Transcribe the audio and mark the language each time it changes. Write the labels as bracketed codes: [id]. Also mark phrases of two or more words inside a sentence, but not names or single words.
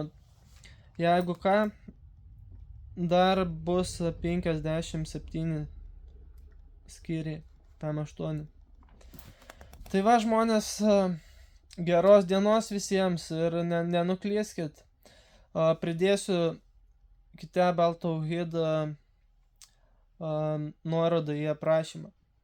[lt] Jeigu ką, dar bus 57 skyriai. PM8. Tai va, žmonės, geros dienos visiems ir nenuklyskit. Pridėsiu Kitab al-Tauhid nuorodą į aprašymą.